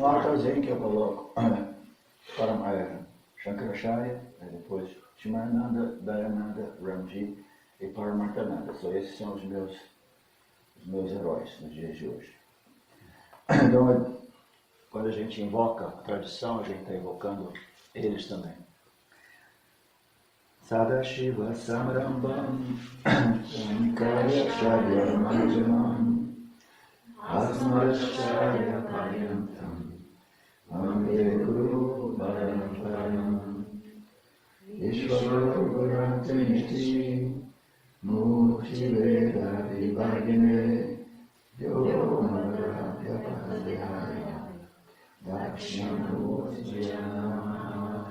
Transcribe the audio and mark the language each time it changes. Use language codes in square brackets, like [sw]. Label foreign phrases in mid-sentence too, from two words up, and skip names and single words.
[pt] Um altarzinho que eu coloco para Shankaracharya, depois Shivananda, Dayananda, Ramji e Paramahansa. Só esses são os meus heróis nos dias de hoje. Então, quando a gente invoca a tradição, a gente está invocando eles também. [sa] Sadashiva Samrambam Sankarya Charya Manjanam Asmaracharya Paryantam Vande Guru Paramparam Ishvara Gurantiniti Murti Veda Vibhagine Yomara Vyapadhyaya Dakshinamurti Namaha